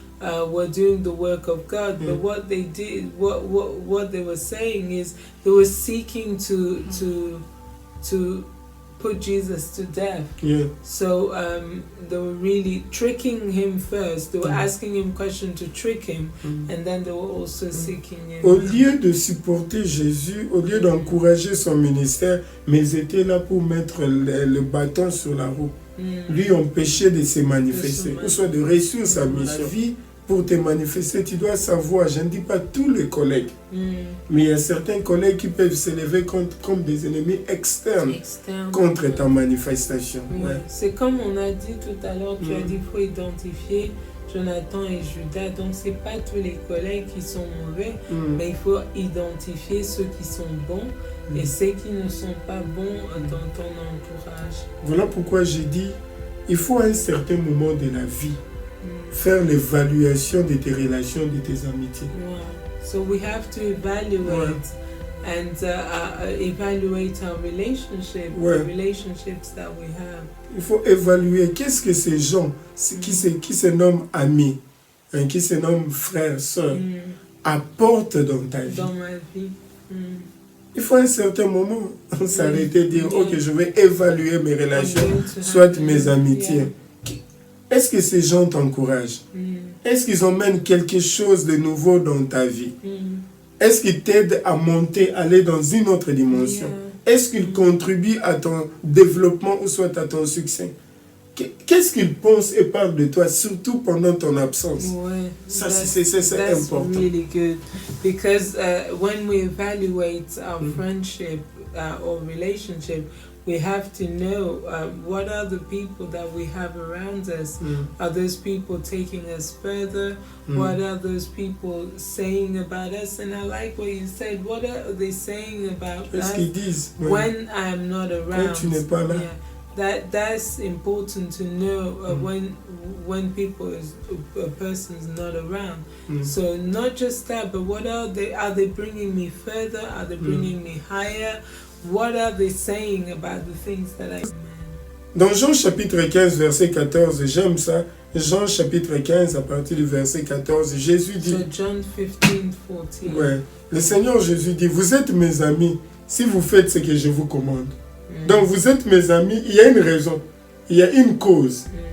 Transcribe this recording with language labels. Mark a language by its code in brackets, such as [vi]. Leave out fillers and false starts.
[en] were doing the work of God, but what they did, what they were saying is they were seeking to put Jesus to death. So they were really tricking him first. They were asking him questions to trick him, and then they were also seeking him. [fr] Au lieu de supporter Jésus, au lieu d'encourager son ministère, mais ils étaient là pour mettre le bâton sur la roue. Lui empêcher de se manifester, ou soit de réussir sa mission. Vie, pour te manifester, tu dois savoir, je ne dis pas tous les collègues, mais il y a certains collègues qui peuvent s'élever comme des ennemis externes contre ta manifestation. C'est comme on a dit tout à l'heure, tu as dit qu'il faut identifier Jonathan et Judas, donc c'est pas tous les collègues qui sont mauvais, mais il faut identifier ceux qui sont bons et ceux qui ne sont pas bons dans ton entourage. Voilà pourquoi j'ai dit, il faut à un certain moment de la vie faire l'évaluation de tes relations, de tes amitiés. [en] So we have to evaluate and evaluate our relationship, the relationships that we have. [fr] Il faut évaluer qu'est-ce que ces gens qui se nomment amis, qui se nomment frères, sœurs, apportent dans ta vie. Dans ma vie. Il faut à un certain moment s'arrêter et dire ok, je vais évaluer mes relations, soit mes amitiés. Est-ce que ces gens t'encouragent? Est-ce qu'ils emmènent quelque chose de nouveau dans ta vie? Est-ce qu'ils t'aident à monter, aller dans une autre dimension? Est-ce qu'ils contribuent à ton développement ou soit à ton succès? Qu'est-ce qu'ils pensent et parlent de toi, surtout pendant ton absence? Ça, c'est important. [en] That's really good. Because when we evaluate our friendship or relationship, we have to know what are the people that we have around us. Are those people taking us further? What are those people saying about us? And I like what you said. What are they saying about us when I'm not around? [fr] Quand tu n'es pas là. [en] That's important to know when a person's not around. So not just that, but what are they bringing me further? Are they bringing me higher? What are they saying about the things that I... [fr] Dans Jean chapitre 15, verset 14, j'aime ça. Jean chapitre 15, à partir du verset 14, Jésus dit... [en] So John 15:14. [fr] Ouais. Le Seigneur Jésus dit, vous êtes mes amis si vous faites ce que je vous commande. Donc vous êtes mes amis, il y a une raison, il y a une cause.